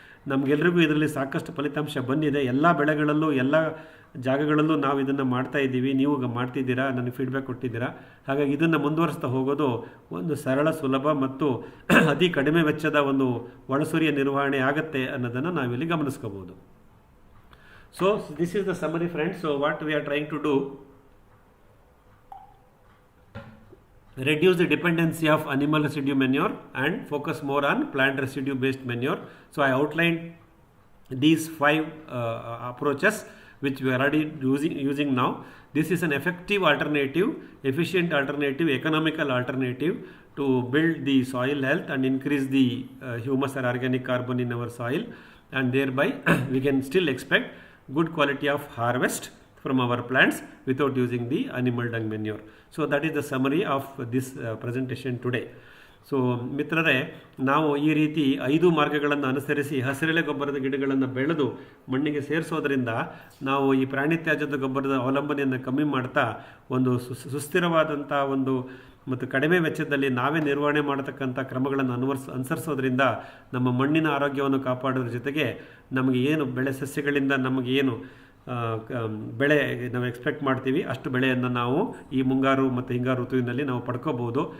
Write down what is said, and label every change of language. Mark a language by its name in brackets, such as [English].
[Kannada] ನಮಗೆಲ್ರಿಗೂ ಇದರಲ್ಲಿ ಸಾಕಷ್ಟು ಫಲಿತಾಂಶ ಬಂದಿದೆ. ಎಲ್ಲ ಬೆಳೆಗಳಲ್ಲೂ ಎಲ್ಲ ಜಾಗಗಳಲ್ಲೂ ನಾವು ಇದನ್ನು ಮಾಡ್ತಾ ಇದ್ದೀವಿ. ನೀವು ಮಾಡ್ತಿದ್ದೀರಾ, ನನಗೆ ಫೀಡ್ಬ್ಯಾಕ್ ಕೊಟ್ಟಿದ್ದೀರಾ. ಹಾಗಾಗಿ ಇದನ್ನು ಮುಂದುವರಿಸ್ತಾ ಹೋಗೋದು ಒಂದು ಸರಳ, ಸುಲಭ ಮತ್ತು ಅತಿ ಕಡಿಮೆ ವೆಚ್ಚದ ಒಂದು ಒಳಸುರಿಯ ನಿರ್ವಹಣೆ ಆಗುತ್ತೆ ಅನ್ನೋದನ್ನು ನಾವಿಲ್ಲಿ ಗಮನಿಸ್ಕೋಬೋದು. [English] So this is the summary friends. So what we are trying to do, reduce the dependency of animal residue manure and focus more on plant residue based manure. So I outlined these 5 approaches which we are already using now. This is an effective alternative, efficient alternative, economical alternative to build the soil health and increase the humus or organic carbon in our soil, and thereby we can still expect good quality of harvest from our plants without using the animal dung manure. So that is the summary of this presentation today. [Kannada] So ಮಿತ್ರರೇ, ನಾವು ಈ ರೀತಿ 5 ಮಾರ್ಗಗಳನ್ನು ಅನುಸರಿಸಿ ಹಸಿರೆಲೆ ಗೊಬ್ಬರದ ಗಿಡಗಳನ್ನು ಬೆಳೆದು ಮಣ್ಣಿಗೆ ಸೇರಿಸೋದ್ರಿಂದ ನಾವು ಈ ಪ್ರಾಣಿ ತ್ಯಾಜ್ಯದ ಗೊಬ್ಬರದ ಅವಲಂಬನೆಯನ್ನು ಕಮ್ಮಿ ಮಾಡ್ತಾ ಒಂದು ಸುಸ್ಥಿರವಾದಂಥ ಒಂದು ಮತ್ತು ಕಡಿಮೆ ವೆಚ್ಚದಲ್ಲಿ ನಾವೇ ನಿರ್ವಹಣೆ ಮಾಡತಕ್ಕಂಥ ಕ್ರಮಗಳನ್ನು ಅನುಸರಿಸೋದ್ರಿಂದ ನಮ್ಮ ಮಣ್ಣಿನ ಆರೋಗ್ಯವನ್ನು ಕಾಪಾಡೋದ್ರ ಜೊತೆಗೆ ನಮಗೆ ಏನು ಬೆಳೆ ಸಸ್ಯಗಳಿಂದ ನಮಗೆ ಏನು ಬೆಳೆ ನಾವು ಎಕ್ಸ್ಪೆಕ್ಟ್ ಮಾಡ್ತೀವಿ ಅಷ್ಟು ಬೆಳೆಯನ್ನು ನಾವು ಈ ಮುಂಗಾರು ಮತ್ತು ಹಿಂಗಾರು ಋತುವಿನಲ್ಲಿ ನಾವು ಪಡ್ಕೋಬೋದು.